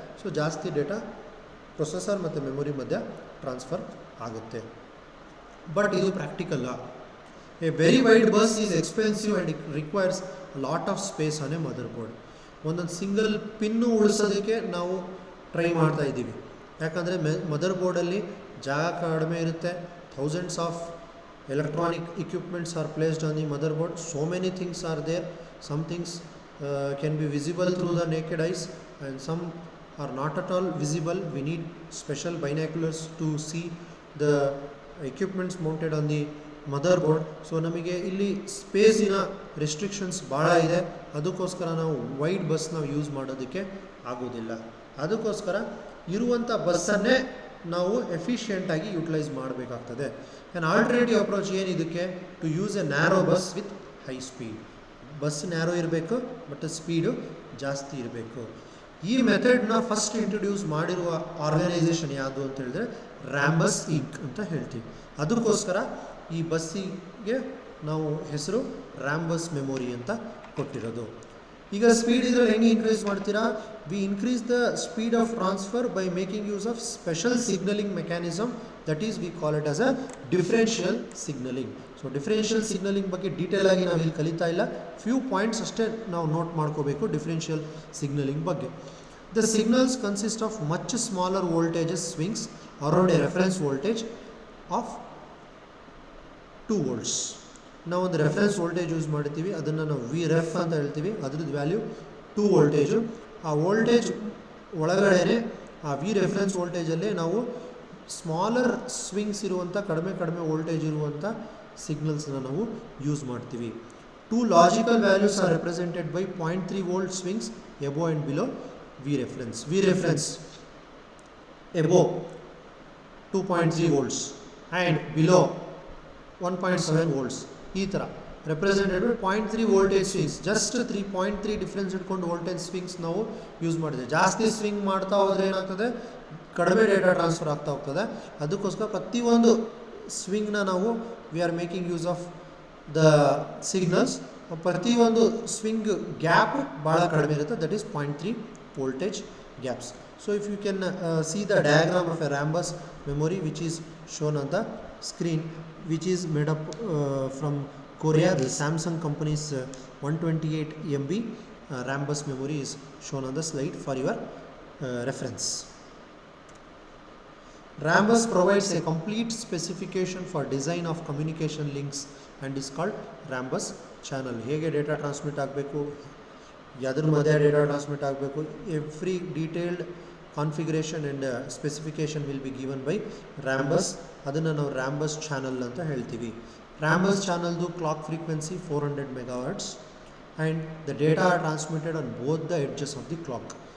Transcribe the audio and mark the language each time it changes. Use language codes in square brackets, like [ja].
[kn] So ಜಾಸ್ತಿ data processor ಮತ್ತು memory ಮಧ್ಯ ಟ್ರಾನ್ಸ್ಫರ್ ಆಗುತ್ತೆ. ಬಟ್ ಇದು ಪ್ರಾಕ್ಟಿಕಲ್ಲ. [en] A very wide bus is expensive and it requires lot of space on a motherboard. [kn] ಒಂದೊಂದು single pin ಉಳಿಸೋದಕ್ಕೆ ನಾವು try ಮಾಡ್ತಾ ಇದ್ದೀವಿ. ಯಾಕಂದರೆ ಮದರ್ ಬೋರ್ಡಲ್ಲಿ ಜಾಗ ಕಡಿಮೆ ಇರುತ್ತೆ. [en] Thousands of electronic equipments are placed on the motherboard. So many things are there. Some things can be visible through the naked eyes and some are not at all visible. We need special binoculars to see the equipments mounted on the motherboard. [kn] So ನಮಗೆ ಇಲ್ಲಿ ಸ್ಪೇಸಿನ restrictions ಭಾಳ ಇದೆ. ಅದಕ್ಕೋಸ್ಕರ ನಾವು wide bus ನಾವು use ಮಾಡೋದಕ್ಕೆ ಆಗೋದಿಲ್ಲ. ಅದಕ್ಕೋಸ್ಕರ ಇರುವಂಥ ಬಸ್ಸನ್ನೇ ನಾವು ಎಫಿಷಿಯೆಂಟಾಗಿ ಯೂಟಿಲೈಸ್ ಮಾಡಬೇಕಾಗ್ತದೆ. [en] An alternative approach ಏನಿದಕ್ಕೆ, to use a narrow bus with high speed. [kn] Bus narrow ಇರಬೇಕು ಬಟ್ ಸ್ಪೀಡು ಜಾಸ್ತಿ ಇರಬೇಕು. ಈ ಮೆಥಡ್ನ ಫಸ್ಟ್ ಇಂಟ್ರೊಡ್ಯೂಸ್ ಮಾಡಿರುವ ಆರ್ಗನೈಸೇಷನ್ ಯಾವುದು ಅಂತ ಹೇಳಿದ್ರೆ ರ್ಯಾಮ್ ಬಸ್ ಇಂಕ್ ಅಂತ ಹೇಳ್ತೀವಿ. ಅದಕ್ಕೋಸ್ಕರ ಈ ಬಸ್ಸಿಗೆ ನಾವು ಹೆಸರು ರ್ಯಾಮ್ ಬಸ್ ಮೆಮೊರಿ ಅಂತ ಕೊಟ್ಟಿರೋದು. ಈಗ ಸ್ಪೀಡ್ ಇದರಲ್ಲಿ ಹೆಂಗೆ ಇನ್ಕ್ರೀಸ್ ಮಾಡ್ತೀರಾ, [en] We increase the speed of transfer by making use of special signalling mechanism, that is we call it as a differential signalling. [kn] So differential signalling ಬಗ್ಗೆ ಡೀಟೇಲ್ ಆಗಿ ನಾವು ಇಲ್ಲಿ ಕಲಿತಾ ಇಲ್ಲ, ಫ್ಯೂ ಪಾಯಿಂಟ್ಸ್ ಅಷ್ಟೇ ನಾವು ನೋಟ್ ಮಾಡ್ಕೋಬೇಕು ಡಿಫ್ರೆನ್ಷಿಯಲ್ ಸಿಗ್ನಲಿಂಗ್ ಬಗ್ಗೆ. [en] The signals consist of much smaller voltages swings around a reference voltage of 2 volts. [kn] ನಾವು ಒಂದು ರೆಫರೆನ್ಸ್ ವೋಲ್ಟೇಜ್ ಯೂಸ್ ಮಾಡ್ತೀವಿ, ಅದನ್ನು ನಾವು ವಿ ರೆಫ್ ಅಂತ ಹೇಳ್ತೀವಿ. ಅದ್ರದ್ದು ವ್ಯಾಲ್ಯೂ 2 ವೋಲ್ಟೇಜು. ಆ ವೋಲ್ಟೇಜ್ ಒಳಗಡೆ ಆ ವಿ ರೆಫರೆನ್ಸ್ ವೋಲ್ಟೇಜಲ್ಲೇ ನಾವು ಸ್ಮಾಲರ್ ಸ್ವಿಂಗ್ಸ್ ಇರುವಂಥ ಕಡಿಮೆ ವೋಲ್ಟೇಜ್ ಇರುವಂಥ ಸಿಗ್ನಲ್ಸ್ನ ನಾವು ಯೂಸ್ ಮಾಡ್ತೀವಿ. [en] 2 logical values are represented by 0.3 volt swings above and below V reference. V reference above 2.3 volts and below 1.7 volts. [kn] ಈ ಥರ represented 0.3 voltage swings. Just 3.3 difference ಇಟ್ಕೊಂಡು ವೋಲ್ಟೇಜ್ ಸ್ವಿಂಗ್ಸ್ ನಾವು ಯೂಸ್ ಮಾಡಿದ್ವಿ. ಜಾಸ್ತಿ ಸ್ವಿಂಗ್ ಮಾಡ್ತಾ ಹೋದರೆ ಏನಾಗ್ತದೆ, ಕಡಿಮೆ ಡೇಟಾ ಟ್ರಾನ್ಸ್ಫರ್ ಆಗ್ತಾ ಹೋಗ್ತದೆ. ಅದಕ್ಕೋಸ್ಕರ ಪ್ರತಿಯೊಂದು ಸ್ವಿಂಗ್ನ ನಾವು [en] We are making use of the signals. [kn] ಪ್ರತಿಯೊಂದು ಸ್ವಿಂಗ್ ಗ್ಯಾಪ್ ಭಾಳ ಕಡಿಮೆ ಇರುತ್ತೆ, [en] That is 0.3 voltage gaps. So if you can see the diagram of a rambus memory which is shown on the screen, which is made up from Korea, the Samsung company's 128 MB rambus memory is shown on the slide for your reference. Rambus provides a complete specification for design of communication links and is called rambus channel. [kn] ಹೇಗೆ data transmit ಆಗಬೇಕು, [en] ಯಾವ್ದ್ರ ಮಧ್ಯೆ data transmit ಆಗಬೇಕು, every detailed configuration and specification will be given by Rambus. [kn] ಅದನ್ನು ನಾವು ರ್ಯಾಂಬಸ್ channel ಅಂತ ಹೇಳ್ತೀವಿ. ರ್ಯಾಂಬಸ್ ಚಾನಲ್ದು clock frequency 400 MHz [en] And the data are transmitted on both the edges of the clock.